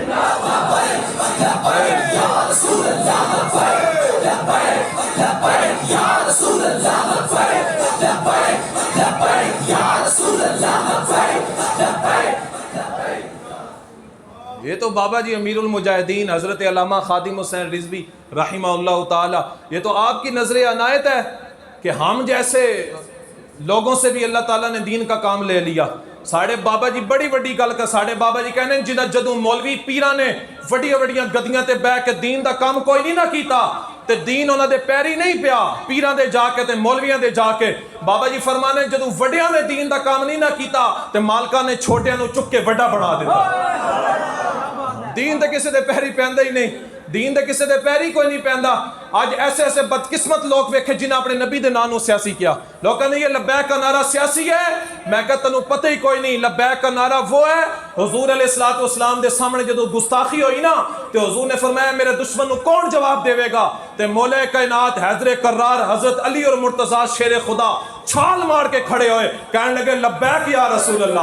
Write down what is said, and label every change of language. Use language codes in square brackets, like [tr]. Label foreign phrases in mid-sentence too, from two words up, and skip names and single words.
[ur] یہ تو بابا جی امیر المجاہدین حضرت علامہ خادم حسین رضوی رحمہ اللہ تعالی، یہ تو آپ کی نظر عنایت ہے کہ ہم جیسے لوگوں سے بھی اللہ تعالیٰ نے دین کا کام لے لیا. [pa] ساڑھے بابا جی بڑی وڈی گل کا ساڑھے بابا جی کہنے جنہ جدوں مولوی پیران نے وڈیاں وڈیاں گدیاں تے بہ کے دین دا کام کوئی نہیں نہ کیتا تے دین انہاں دے پیری نہیں پیا پیران دے جا کے تے مولویاں دے جا کے. بابا جی فرمانے جدوں وڈیاں نے دین دا کام نہیں نہ کیتا تے مالکاں نے چھوٹیاں نو چک کے وڈا بنا دیتا. دین تے کسے دے پیری پیندا ہی نہیں، دین دے کسے دے پیری کوئی نہیں پیندا. آج ایسے ایسے بدقسمت لوگ ویکھے جنہاں اپنے نبی دے نام نو سیاسی کیا. لوگ کہنے [ur] یہ لبیک کا نعرہ سیاسی ہے. [pa] میں کہتا تنو پتہ ہی کوئی نہیں، لبیک کا نعرہ وہ ہے حضور علیہ السلام دے سامنے جدو گستاخی ہوئی نا تو حضور نے فرمایا میرے دشمن نو کون جواب دے گا؟ تے مولا کائنات حیدر کرار حضرت علی اور مرتضیٰ شیر خدا چھال مار کے کھڑے ہوئے کہنے لگے [ar] لبیک یا رسول اللہ.